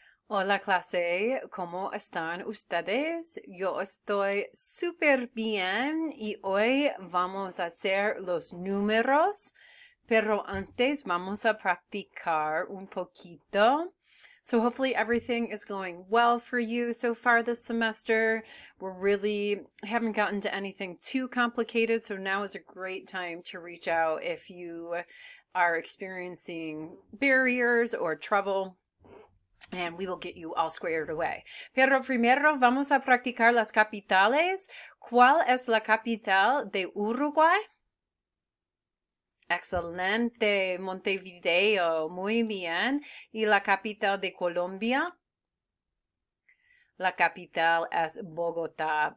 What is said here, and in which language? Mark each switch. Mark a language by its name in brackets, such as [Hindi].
[Spanish] Hola clase, ¿cómo están ustedes? Yo estoy súper bien y hoy vamos a hacer los números, pero antes vamos a practicar un poquito. [English] So hopefully everything is going well for you so far this semester. We're really haven't gotten to anything too complicated, so now is a great time to reach out if you are experiencing barriers or trouble. And we will get you all squared away. [Spanish] Pero primero vamos a practicar las capitales. ¿Cuál es la capital de Uruguay? Excelente, Montevideo, muy bien. ¿Y la capital de Colombia? La capital es Bogotá.